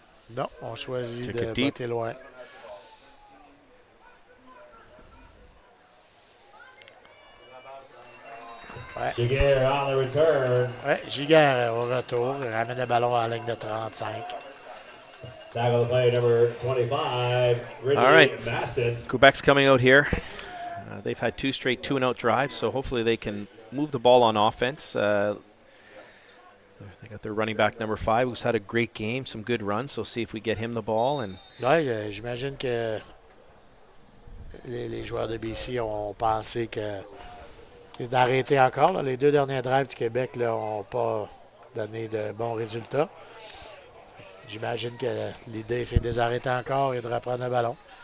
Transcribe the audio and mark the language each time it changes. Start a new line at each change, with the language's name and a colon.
French: Non, on choisit de botter loin. Ouais.
English: Giguère on the return.
French: Ouais, Giguère au retour. Il ramène le ballon à la ligne de 35.
English: Tackle play number 25. All right. Maston. Quebec's coming out here. They've had 2 straight 2-and-out drives, so hopefully they can move the ball on offense. They got their running back number 5, who's had a great game, some good runs. So see if we get him the ball. And
French: ouais, j'imagine que les joueurs de BC ont pensé que d'arrêter encore. Là. Les 2 derniers drives du Québec n'ont pas donné de bons résultats. J'imagine que l'idée, c'est de les arrêter encore et de reprendre le ballon.